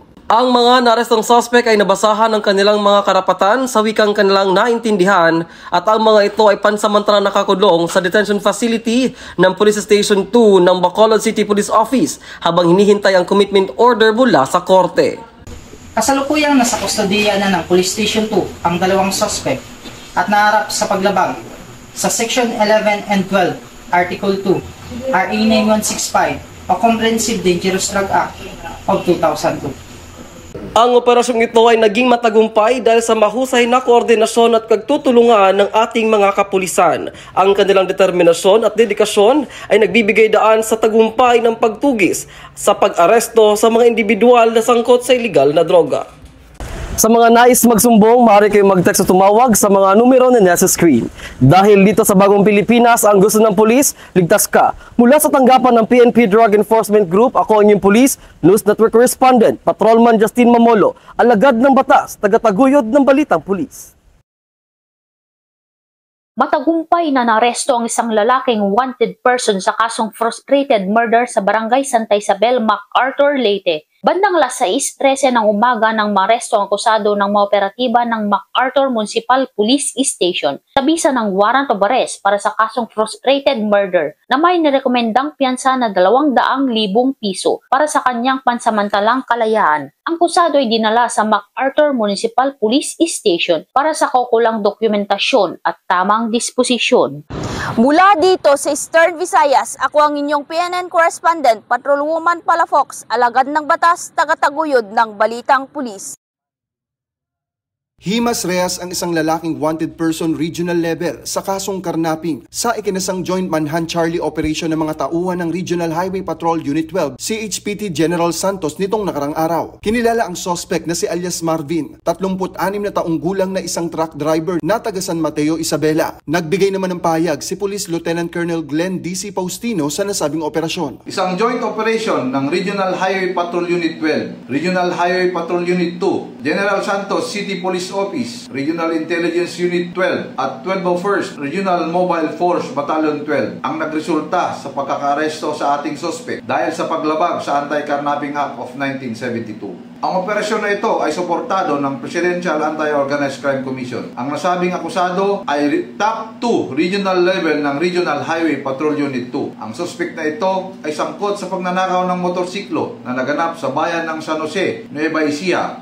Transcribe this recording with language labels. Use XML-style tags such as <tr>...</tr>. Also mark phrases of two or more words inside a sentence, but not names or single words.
<tl>Ang mga narestong suspect ay nabasahan ng kanilang mga karapatan sa wikang kanilang naintindihan at ang mga ito ay pansamantalang nakakulong sa</tl> <en>detention facility</en> <tl>ng Police Station 2 ng Bacolod City Police Office habang hinihintay ang</tl> <en>commitment order</en> <tl>mula sa korte. Kasalukuyang nasa kustodiya na ng Police Station 2 ang 2 suspect at naharap sa paglabag sa Section 11 and 12, Article 2, RA 9165 o Comprehensive Dangerous Drug Act of 2002. Ang operasyong ito ay naging matagumpay dahil sa mahusay na koordinasyon at pagtutulungan ng ating mga kapulisan. Ang kanilang determinasyon at dedikasyon ay nagbibigay daan sa tagumpay ng pagtugis sa pag-aresto sa mga individual na sangkot sa iligal na droga. Sa mga nais magsumbong, maaari kayong mag-text o tumawag sa mga numero na nasa screen. Dahil dito sa Bagong Pilipinas, ang gusto ng pulis, ligtas ka. Mula sa tanggapan ng PNP Drug Enforcement Group, ako ang inyong Police News Network Correspondent, Patrolman Justin Mamolo, alagad ng batas, taga-taguyod ng Balitang Pulis. Matagumpay na naresto ang isang lalaking</tl> <en>wanted person</en> <tl>sa kasong</tl> <en>frustrated murder</en> <tl>sa Barangay Santa Isabel, MacArthur, Leyte. Bandang alas 6:13 ng umaga nang maresto ang akusado ng mga operatiba ng MacArthur Municipal Police Station sa bisa ng</tl> <en>warrant of arrest</en> <tl>para sa kasong</tl> <en>frustrated murder</en> <tl>na may nirekomendang piyansa na 200,000 piso para sa kanyang pansamantalang kalayaan. Ang akusado ay dinala sa MacArthur Municipal Police Station para sa kaukulang dokumentasyon at tamang disposisyon. Mula dito sa Eastern Visayas, ako ang inyong PNN Correspondent, Patrolwoman Palafox, alagad ng batas, taga-taguyod ng Balitang Pulis. Himas rehas ang isang lalaking</tl> <en>wanted person regional level</en> <tl>sa kasong karnaping sa ikinasang</tl> <en>joint manhunt Charlie operation</en> <tl>ng mga tauhan ng Regional Highway Patrol Unit 12 CHPT General Santos nitong nakarang araw. Kinilala ang suspect na si alias Marvin, 36 na taong gulang na isang</tl> <en>truck driver</en> <tl>na taga San Mateo, Isabela. Nagbigay naman ng pahayag si Police Lieutenant Colonel Glenn D.C. Faustino sa nasabing operasyon. Isang</tl> <en>joint operation</en> <tl>ng Regional Highway Patrol Unit 12, Regional Highway Patrol Unit 2, General Santos City Police Office, Regional Intelligence Unit 12 at 1201st Regional Mobile Force Battalion 12 ang nagresulta sa pagkakaresto sa ating suspect dahil sa paglabag sa Anti-Carnapping Act of 1972. Ang operasyon na ito ay suportado ng Presidential Anti-Organized Crime Commission. Ang nasabing akusado ay</tl> <en>top 2 regional level</en> <tl>ng Regional Highway Patrol Unit 2. Ang suspect na ito ay sangkot sa pagnanakaw ng motorsiklo na naganap sa bayan ng San Jose, Nueva Ecija.</tl>